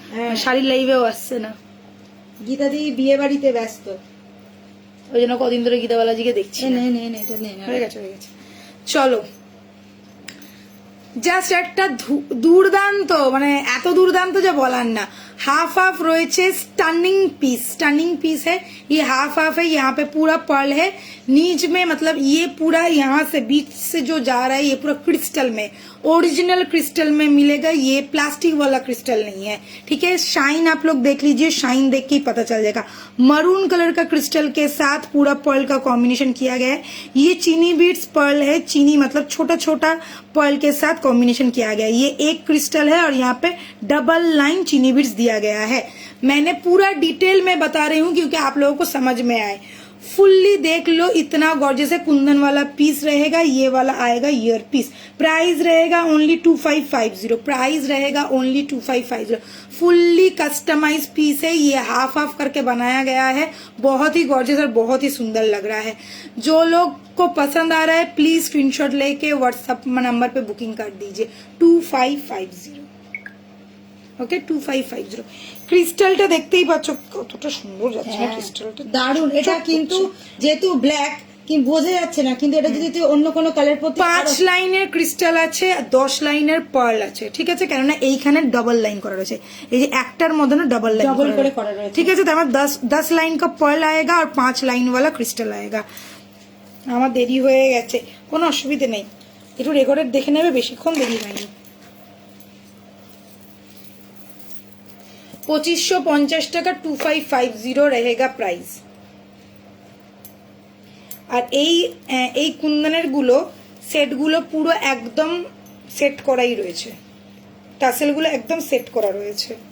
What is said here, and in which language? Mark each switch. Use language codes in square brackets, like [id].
[bn] হ্যাঁ। শাড়ির লাইভেও আসছে না, গীতা দি বিয়ে বাড়িতে ব্যস্ত। ওই জন্য কদিন ধরে গীতা বালাজিকে দেখছি না। এটা নেই। হয়ে গেছে। চলো, জাস্ট একটা দুর্দান্ত, মানে এত দুর্দান্ত যে বলার না। [hi] हाफ हाफ রয়েছে, स्टनिंग पीस है ये। हाफ हाफ है, यहाँ पे पूरा पर्ल है नीच में, मतलब ये पूरा यहाँ से बीच से जो जा रहा है ये पूरा क्रिस्टल में, ओरिजिनल क्रिस्टल में मिलेगा। ये प्लास्टिक वाला क्रिस्टल नहीं है, ठीक है। शाइन आप लोग देख लीजिए, शाइन देख के ही पता चल जाएगा। मरून कलर का क्रिस्टल के साथ पूरा पर्ल का कॉम्बिनेशन किया गया है। ये चीनी बीट्स पर्ल है, चीनी मतलब छोटा छोटा पर्ल के साथ कॉम्बिनेशन किया गया है। ये एक क्रिस्टल है और यहाँ पे डबल लाइन चीनी बीट्स दिया गया है। मैंने पूरा डिटेल में बता रही हूँ क्योंकि आप लोगों को समझ में आए। फुल्ली देख लो, इतना गॉर्जियस है। कुंदन वाला पीस रहेगा, ये वाला आएगा ईयर पीस। प्राइस रहेगा ओनली 2550। प्राइस रहेगा ओनली 2550। फुल्ली कस्टमाइज पीस है, ये हाफ हाफ करके बनाया गया है। बहुत ही गॉर्जियस और बहुत ही सुंदर लग रहा है। जो लोग को पसंद आ रहा है प्लीज स्क्रीनशॉट लेके व्हाट्सएप नंबर पे बुकिंग कर दीजिए 2550। [bn] ওকে 2550। ক্রিস্টালটা দেখতেই পাচ্ছ কতটা সুন্দর যাচ্ছে না ক্রিস্টালটা, দারুণ। এটা কিন্তু যেহেতু ব্ল্যাক কিন্তু বোঝা যাচ্ছে না, কিন্তু এটা যদি তুই অন্য কোনো কালার পরতে 5 লাইনের ক্রিস্টাল আছে, 10 লাইনের পার্ল আছে, ঠিক আছে। কেননা এইখানে ডবল লাইন করা রয়েছে, এই যে একটার মধ্যে না ডবল লাইন ডবল করে করা রয়েছে, ঠিক আছে। তো আমার [hi] 10 লাइन का पर्ल आएगा और 5 लाइन वाला क्रिस्टल आएगा। [bn] আমার দেরি হয়ে গেছে, কোনো অসুবিধা নেই, একটু রেকর্ডেড দেখে নেবে, বেশিক্ষণ দেরি হয়নি। [hi] 2550 টাকা 2550 रहेगा प्राइस। [bn] আর এই কুন্দনের গুলো সেট গুলো পুরো একদম সেট করাই রয়েছে, টাসেল গুলো একদম সেট করা রয়েছে।